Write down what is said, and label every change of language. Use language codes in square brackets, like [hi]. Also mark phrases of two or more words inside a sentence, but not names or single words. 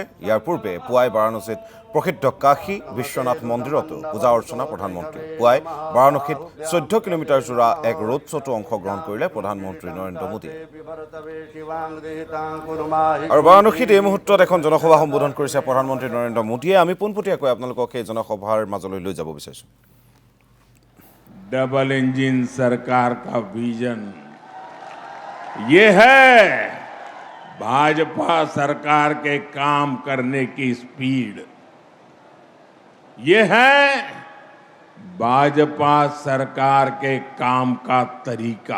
[as] ইয়াৰ পূৰ্বে পুৱাই বাৰাণসীত প্ৰসিদ্ধ কাশী বিশ্বনাথ মন্দিৰতো পূজা অৰ্চনা প্ৰধানমন্ত্ৰী পুৱাই বাৰাণসীত 14 কিলোমিটাৰ জোৰা এক [en] road show' [as] তো অংশগ্ৰহণ কৰিলে প্ৰধানমন্ত্ৰী নৰেন্দ্ৰ মোদী। আৰু বাৰাণসীত এই মুহূৰ্তত এখন জনসভা সম্বোধন কৰিছে প্ৰধানমন্ত্ৰী নৰেন্দ্ৰ মোদীয়ে। আমি পোনপটীয়াকৈ আপোনালোকক এই জনসভাৰ মাজলৈ লৈ যাব বিচাৰিছো। [en] double engine [hi] सरकार का विजन ये है भाजपा सरकार के काम करने की स्पीड, ये है भाजपा सरकार के काम का तरीका।